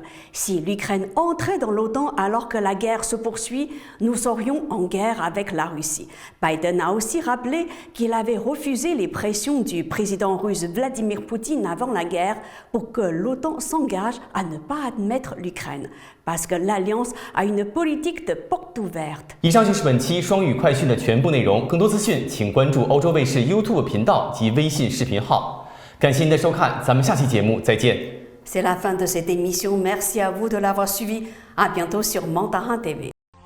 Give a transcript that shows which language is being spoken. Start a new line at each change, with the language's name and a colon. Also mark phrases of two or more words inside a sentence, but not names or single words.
French: Si l'Ukraine entrait dans l'OTAN alors que la guerre se poursuit, nous serions en guerre avec la Russie. Biden a aussi rappelé qu'il avait refusé les pressions du président russe Vladimir Poutine avant la guerre pour que l'OTAN s'engage à ne pas admettre l'Ukraine, parce que l'Alliance a une politique de porte ouverte.
Chinese: 以上就是本期双语快讯的全部内容，更多资讯请关注欧洲卫视 YouTube 频道及微信视频号。感谢您的收看，咱们下期节目再见。
French: C'est la fin de cette émission. Merci à vous de l'avoir suivi. À bientôt sur Mandarin TV.